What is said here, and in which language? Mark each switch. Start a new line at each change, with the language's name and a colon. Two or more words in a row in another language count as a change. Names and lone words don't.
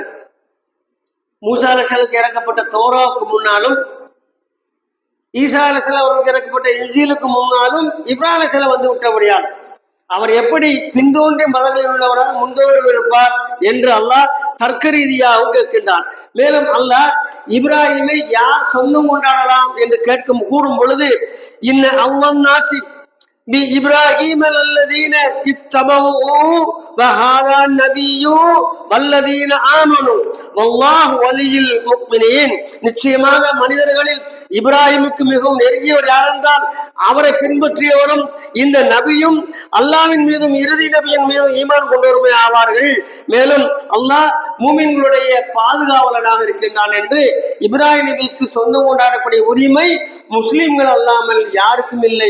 Tamil: மூசா அலைஹிஸ்ஸலாமுக்கு இறக்கப்பட்ட தோராவுக்கு முன்னாலும் ஈசா அலைஹிஸ்ஸலாம் அவருக்கு இறக்கப்பட்ட இன்ஜீலுக்கு முன்னாலும் இப்ராஹிம் அலைஹிஸ்ஸலாம் வந்து விட்டபடியால் அவர் எப்படி பின்தோன்றிய மதங்களில் உள்ளவராக முன்தோன்றி இருப்பார் என்று அல்லாஹ் தர்க்க ரீதியாகவும் கேட்கின்றான். மேலும் அல்லாஹ் இப்ராஹிமை யார் சொந்தம் கொண்டாடலாம் என்று கூறும் பொழுது,
Arabic: إن أولى الناس بإبراهيم الذين اتبعوه وهذا النبي والذين آمنوا والله ولي المؤمنين.
Tamil: நிச்சயமாக மனிதர்களில் இப்ராஹிமுக்கு மிகவும் நெருங்கியவர் யார் என்றால் அவரை பின்பற்றியவரும் இந்த நபியும் அல்லாஹ்வின் மீதும் இறுதி நபியின் மீதும் ஈமான் கொண்டவருமே ஆவார்கள். மேலும் அல்லாஹ் மூமின்களுடைய பாதுகாவலனாக இருக்கின்றான் என்று இப்ராஹிம் நபிக்கு சொந்தம் கொண்டாடக்கூடிய உரிமை முஸ்லிம்கள் அல்லாமல் யாருக்கும் இல்லை.